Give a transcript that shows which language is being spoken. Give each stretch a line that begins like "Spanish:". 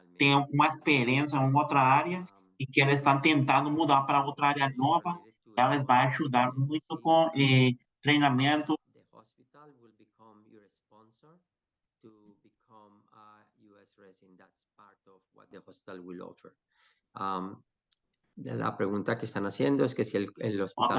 Portuguese: têm uma experiência em outra área e que elas estão tentando mudar para outra área nova, elas vão ajudar muito com treinamento.
English: The hospital will become your sponsor to become a U.S. resident. That's part of what the hospital will offer.
Spanish: La pregunta que están haciendo es que si el hospital